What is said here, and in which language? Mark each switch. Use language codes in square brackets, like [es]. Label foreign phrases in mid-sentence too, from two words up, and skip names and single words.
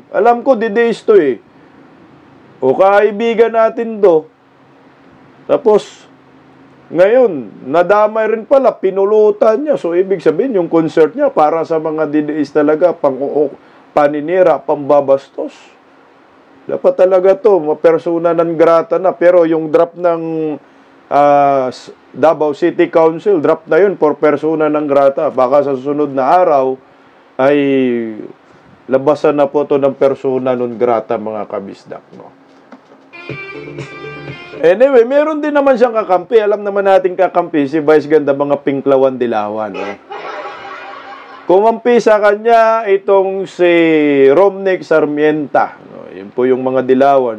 [tl] Alam ko, didiis to O kaibigan natin to. Tapos, ngayon, nadamay rin pala, pinulutan niya. So, ibig sabihin, yung concert niya para sa mga didiis talaga, paninira, pambabastos. Dapat talaga to, [la] persona non grata na. [tl] Pero yung drop ng Davao City Council, drop na yun for [la] persona non grata. [tl] Baka sa susunod na araw, ay labasan na po to ng [la] persona non grata, [tl] mga kabisdak, no? Anyway, meron din naman siyang kakampi. Alam naman natin kakampi, si Vice Ganda, mga Pinklawan Dilawan. Kumampi sa kanya itong si Romnick Sarmienta. Yun po yung mga Dilawan.